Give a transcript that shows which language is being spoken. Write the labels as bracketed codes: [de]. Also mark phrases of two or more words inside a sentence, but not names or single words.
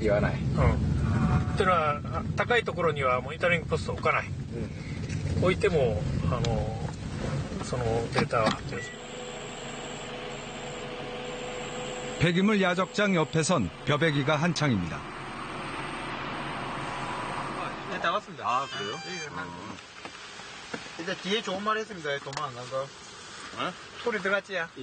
[ja] 言わない。っていうのは高いところにはモニタリングポストを置かない。置いてもそのデータは発表しない。 [ko] 폐기물 야적장 옆에선 벼베기가 한창입니다. 네, 다 왔습니다. 아, 그래요? 일단 뒤에 좋은 말 했습니다. 도망 안 간 거. 소리 들어갔지야?